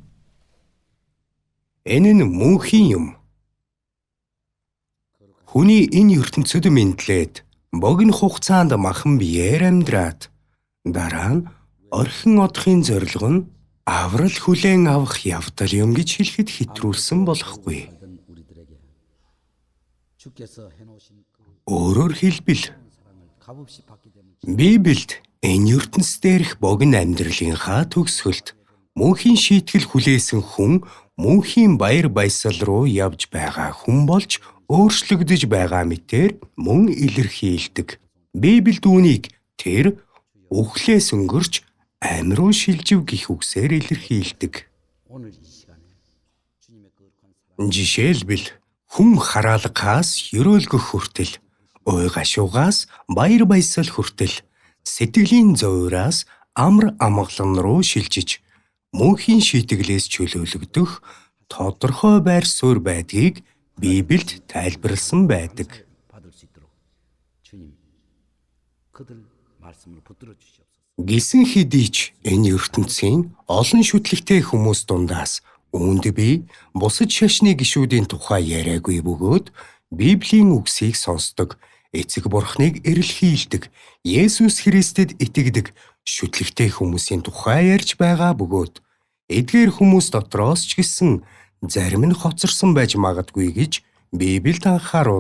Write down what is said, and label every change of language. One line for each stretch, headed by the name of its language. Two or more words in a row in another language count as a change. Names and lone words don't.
Mongolian: Энэ нь мөнхийн юм. Хүний энэ ертөнцөд мэдлээд богино хугацаанд махан биеэр амьдраад дараа нь орхин одохын зорилго нь аврал хүлээн авах явдал юм гэж хэлэхэд хэтрүүлсэн болохгүй.
Korean: 살던 우리들에게 주께서 해놓으신 그
Mongolian: Өөрөөр хэлбэл
Korean: 사랑을 값없이 받기 때문에
Mongolian: Библиэд энэ ертөнц дээрх богино амьдралынхаа төгсгөлд мөнхийн шийтгэл хүлээсэн хүн мөнхийн баяр баясгал руу явж байгаа хүн болж өөрчлөгдөж байгаа мэтээр мөн илэрхийлдэг. Библиэд үүнийг тэр үхлээс өнгөрч амь руу шилжив гэх үгсээр илэрхийлдэг.
Korean: 오늘 이 시간에 주님의 거룩한 사랑
Mongolian: Жишээлбэл хүн хараалгаас ёроолгөх хүртэл, ой гашуугаас баяр баясгал хүртэл, сэтгэлийн зовёроос амар амгалан руу шилжиж, мөнхийн шийтгэлээс чөлөөлөгдөх тодорхой байр суурь байдгийг Библиэд тайлбарласан байдаг.
Korean: 받을 수 있도록 주님 그들 말씀을 붙들어 주시옵소서.
Mongolian: Гисэн хэдий ч энэ ертөнцийн олон шүтлэгтэй хүмүүс дундаас үүнд би бусад шашны гишүүдийн тухай яриагүй бөгөөд Библийн үгсийг сонсдог, эцэг бурхныг эрэлхийлдэг, Есүс Христэд итгэдэг шүтлэгтэй хүмүүсийн тухай ярьж байгаа бөгөөд эдгээр хүмүүс дотроос ч гэсэн зарим нь хоцорсон байж магадгүй гэж Библиэд анхааруулдаг.